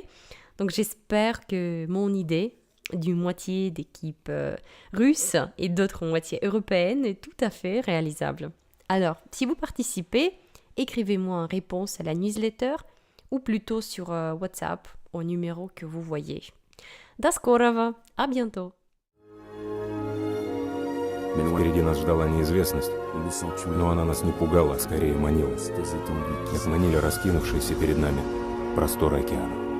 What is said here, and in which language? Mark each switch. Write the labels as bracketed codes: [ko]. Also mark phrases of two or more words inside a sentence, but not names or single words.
[fr] Donc j'espère que mon idée d'une moitié d'équipe russe et d'autres moitié européenne est tout à fait réalisable. Alors, si vous participez, écrivez-moi en réponse à la newsletter ou plutôt sur WhatsApp au numéro que vous voyez. [ru] До скорого! [fr] À bientôt! [ru] Впереди нас ждала неизвестность, но она нас не пугала, а скорее манила. Как манили раскинувшиеся перед нами просторы океана.